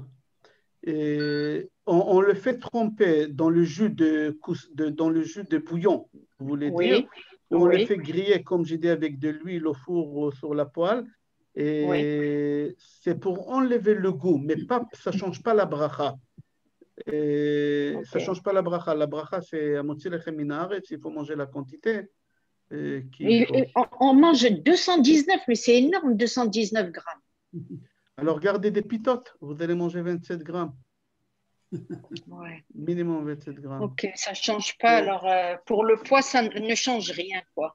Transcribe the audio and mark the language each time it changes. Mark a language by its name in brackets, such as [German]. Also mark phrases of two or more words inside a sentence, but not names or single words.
[French] Et on le fait tremper dans le jus de bouillon, vous voulez dire? On le fait griller, comme j'ai dit, avec de l'huile au four ou sur la poêle. Et c'est pour enlever le goût, mais ça ne change pas la bracha. Ça ne change pas la bracha. La bracha, c'est à [Hebrew] מוציא לחם מן הארץ, [French] il faut manger la quantité. On mange 219, mais c'est énorme, 219 grammes. Alors, gardez des pitotes, vous allez manger 27 grammes. Ouais. Minimum 27 grammes. Ok, ça ne change pas. Alors, pour le poids, ça ne change rien, quoi.